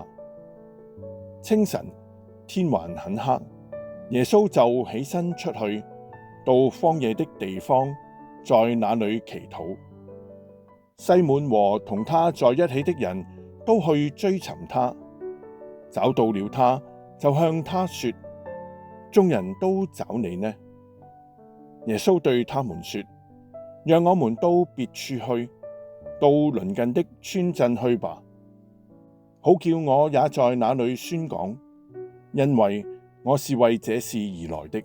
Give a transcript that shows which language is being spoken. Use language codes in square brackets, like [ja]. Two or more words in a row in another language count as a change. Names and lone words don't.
[zh] 清晨，天還很黑，耶穌就起身出去，到荒野的地方，在那裏祈禱。西滿和同他在一起的人都去追尋他，找到了他，就向他說： 眾人都找你呢？耶穌對他們說：讓我們到別處去，到鄰近的村鎮去吧，好叫我也在那裏宣講，因為我是為這事而來的。